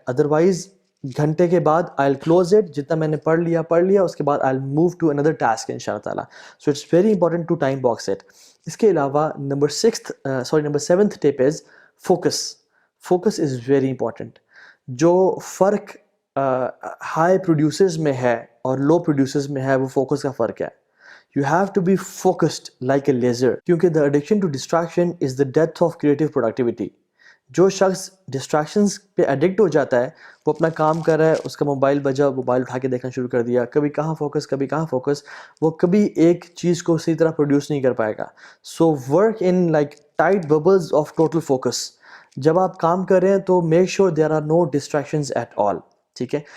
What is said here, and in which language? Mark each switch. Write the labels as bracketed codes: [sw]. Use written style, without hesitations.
[en] otherwise [ur] گھنٹے کے بعد [en] I will close it, [ur] جتنا میں نے پڑھ لیا, اس کے بعد [en] I will move to another task ان شاء اللہ تعالیٰ. So it's very important to time box it. [ur] اس کے علاوہ number [en] 7th tip is focus. Focus is very important. [ur] جو فرق ہائی پروڈیوسرز میں ہے اور لو پروڈیوسرز میں ہے, وہ فوکس کا فرق ہے. [en] You have to be focused like a laser, کیونکہ the addiction to distraction is the death of creative productivity. [ur] جو شخص ڈسٹریکشنز پہ ایڈکٹ ہو جاتا ہے, وہ اپنا کام کر رہا ہے, اس کا موبائل بجا, موبائل اٹھا کے دیکھنا شروع کر دیا, کبھی کہاں فوکس, وہ کبھی ایک چیز کو صحیح طرح پروڈیوس نہیں کر پائے گا. [en] So work in like tight bubbles of total focus. [ur] جب آپ کام کر رہے ہیں تو [en] Make sure there are no distractions at all. [ur] ٹھیک ہے.